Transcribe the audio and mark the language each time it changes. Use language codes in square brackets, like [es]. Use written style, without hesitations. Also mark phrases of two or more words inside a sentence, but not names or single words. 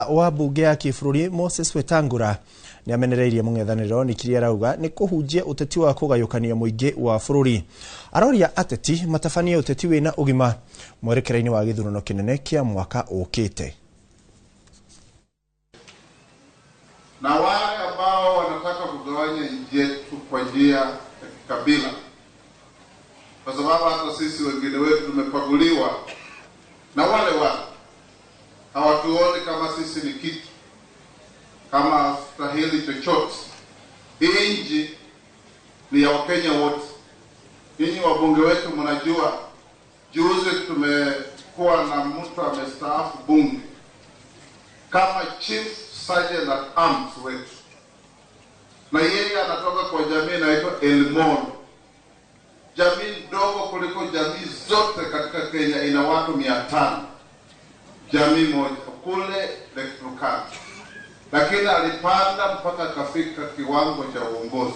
[ki] wa bunge ya kĩbũrũri Moses Wetangula ni amenereirie mũng'ethanĩro ni kiria rauga ni kuhunjia uteti wa kugayukania muingi wa bũrũri. Aroria ateti matabanie uteti wina ugima mwerekera-inĩ wa gĩthurano kinene kia mwaka ukite. [sw] Na wale ambao wanataka kugawanya nchi yetu kwa njia ya kikabila, kwa sababu hata sisi wengine wetu tumepaguliwa na wale hawatuoni kama sisi ni kitu, kama stahili chochote. Hii nchi ni ya Wakenya wote. Ninyi wabunge wetu mnajua, juzi tumekuwa na mtu amestaafu bunge kama [en] chief sergeant at arms [sw] wetu, na yeye anatoka kwa jamii inaitwa Elmon, jamii ndogo kuliko jamii zote katika Kenya, ina watu 500, jamii moja kule Lake Turkana, lakini alipanda mpaka kafika kiwango cha uongozi.